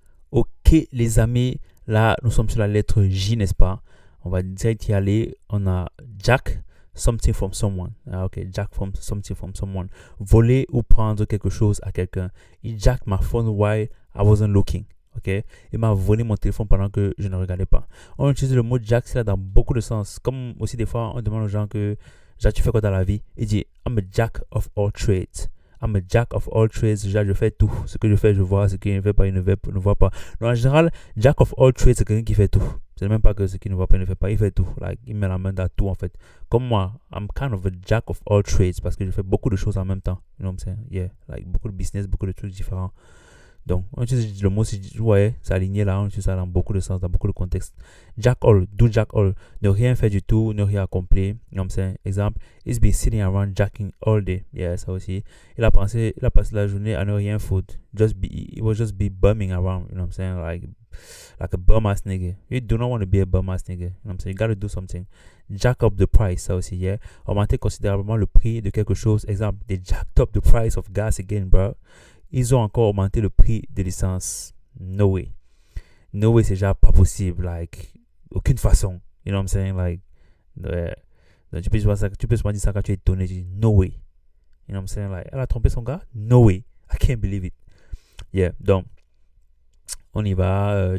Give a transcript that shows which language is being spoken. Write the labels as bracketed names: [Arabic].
[French] Ok, les amis, là, nous sommes sur la lettre J, n'est-ce pas? On va direct y aller. [English] On a Jack something from someone. Ah, ok, Jack from something from someone. [French] Voler ou prendre quelque chose à quelqu'un. Il [English] jack my phone while I wasn't looking. [French] Ok, il m'a volé mon téléphone pendant que je ne regardais pas. On utilise le mot jack, c'est là dans beaucoup de sens. Comme aussi des fois, on demande aux gens que, Jack, tu fais quoi dans la vie? Il dit, [English] I'm a jack of all trades. I'm a jack of all trades. [French] Je fais tout. Ce que je fais, je vois. Ce qu'il ne fait pas, il ne voit pas. Donc, en général, [English] jack of all trades, [French] c'est quelqu'un qui fait tout. C'est même pas que ce qu'il ne voit pas, il ne fait pas. Il fait tout. Like, il met la main dans tout, en fait. Comme moi, [English] I'm kind of a jack of all trades [French] parce que je fais beaucoup de choses en même temps. [English] You know what I'm saying? Yeah. [French] Like, beaucoup de business, beaucoup de trucs différents. Donc, on utilise le mot, ouais, c'est aligné là, on utilise ça dans beaucoup de sens, dans beaucoup de contextes. [English] Jack all, do jack all. [French] Ne rien faire du tout, ne rien accomplir. Comme c'est exemple, [English] he's been sitting around jacking all day. [French] Yeah, ça aussi. Il a passé la journée à ne rien foutre. [English] He was just be bumming around, you know what I'm saying? Like a bum ass nigga. You do not want to be a bum ass nigga. You know what I'm saying? You gotta do something. Jack up the price, [French] ça aussi, [English] yeah. [French] Augmenter considérablement le prix de quelque chose. [English] Exemple, they jacked up the price of gas again, bro. [French] Ils ont encore augmenté le prix de l'essence. [English] No way. No way, [French] c'est déjà pas possible. [English] Like, [French] aucune façon. [English] You know what I'm saying? [French] Like, ouais. Donc, tu peux souvent dire ça quand tu es étonné. Tu dis, [English] no way. You know what I'm saying? [French] Like, elle a trompé son gars? [English] No way. I can't believe it. Yeah. [French] Donc, on y va.